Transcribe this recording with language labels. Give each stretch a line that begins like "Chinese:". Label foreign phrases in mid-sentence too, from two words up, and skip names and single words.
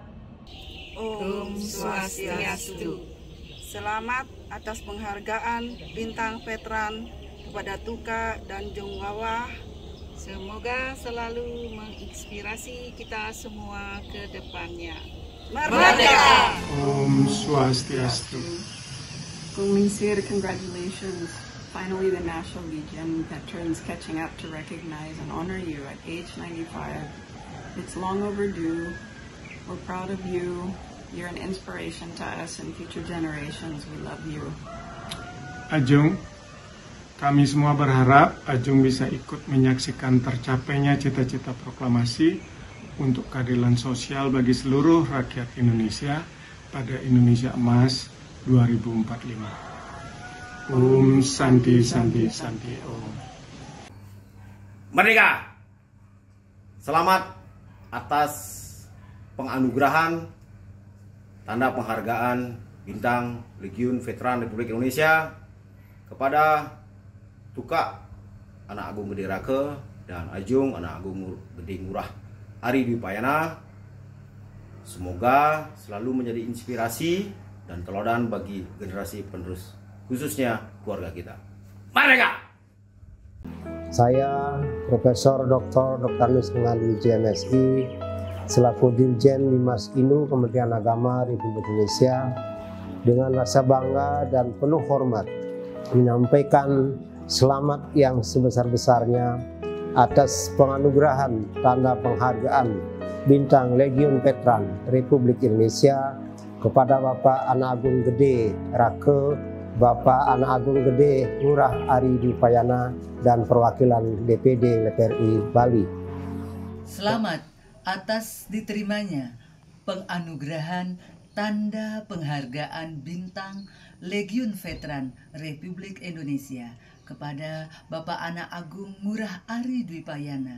Balinese: Om Swastiastu.
Indonesian: Selamat atas penghargaan bintang veteran kepada Tuka dan Jonghwa. Semoga selalu menginspirasi kita semua ke depannya. Merdeka!
Balinese: Om Swastiastu.
English: Gulingsir, congratulations. Finally, the National Legion veterans catching up to recognize and honor you at age 95. It's long overdue. We're proud of you. You're an inspiration to us and future generations. We love you.
Indonesian: Ajung, kami semua berharap Ajung bisa ikut menyaksikan tercapainya cita-cita proklamasi untuk keadilan sosial bagi seluruh rakyat Indonesia pada Indonesia Emas 2045.
Sanskrit: Om Santi Santi Santi Om.
Indonesian: Merdeka! Selamat atas penganugerahan tanda penghargaan bintang Legiun Veteran Republik Indonesia kepada Tuka Anak Agung Gede Rake dan Ajung Anak Agung Gede Ngurah Ari Dwi Payana. Semoga selalu menjadi inspirasi dan teladan bagi generasi penerus, khususnya keluarga kita. Merdeka! Saya Profesor Dr. Nus Ngandi JMSI selaku Dirjen Limas Inu Kementerian Agama Republik Indonesia dengan rasa bangga dan penuh hormat menyampaikan selamat yang sebesar-besarnya atas penganugerahan tanda penghargaan bintang Legiun Veteran Republik Indonesia kepada Bapak Anak Agung Gede Rake, Bapak Anak Agung Gede Ngurah Ari Dwi Payana, dan perwakilan DPD LPRI Bali. Selamat atas diterimanya penganugerahan tanda penghargaan bintang Legiun Veteran Republik Indonesia kepada Bapak Anak Agung Ngurah Ari Dwi Payana.